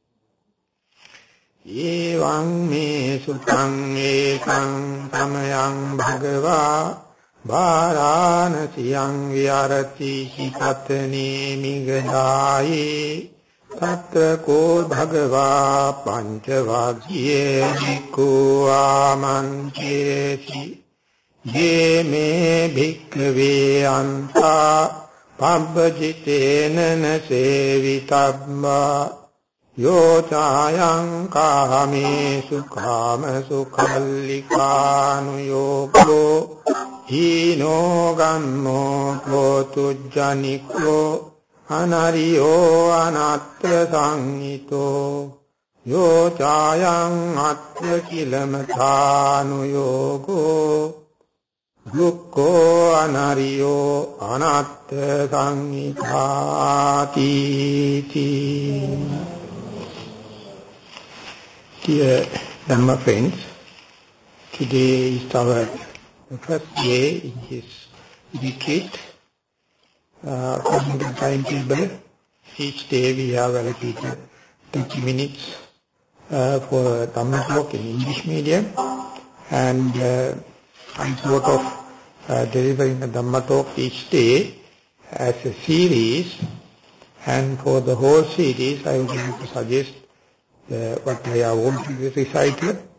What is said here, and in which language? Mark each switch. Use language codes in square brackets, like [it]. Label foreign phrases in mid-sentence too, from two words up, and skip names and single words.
[pi] Evaṁ me sutaṁ ekam samayam bhagava Vāranasiyam vihārati hipatane migadāye tatra ko bhagavā pañcavāgye bhikkhu āmancheti ye me bhikkhave anta pabbajitena na sevitabba yo chāyam kāmesu kāmasu kallikānu yogo hino gammo potujjaniko anariyo anatta sangito yo chāyam atta kilamathānu yogo dukkho anariyo anatta sangitāti. [en] Dear Dhamma friends, today is our first day in this retreat. According to the timetable, each day we have allocated 30 minutes for Dhamma talk in English medium, and I thought of delivering a Dhamma talk each day as a series, and for the whole series I would like to suggest what I have already recited.